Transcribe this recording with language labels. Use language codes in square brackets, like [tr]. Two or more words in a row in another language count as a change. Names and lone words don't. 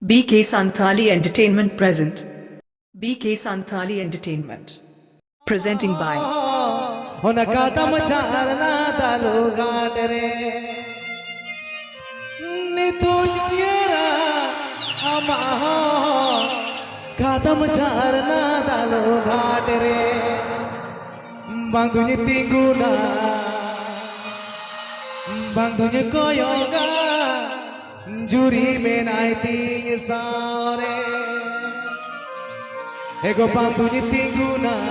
[en] BK Santhali Entertainment present. BK Santhali Entertainment. Presenting by [sat] कदम चारना दालो घाट रे नितु जुयरा अमा कदम चारना दालो घाट रे बंधुनी तिगुना बंधुनी कोयोगा जुरी में नाइती सारे ego bangdunya tingguna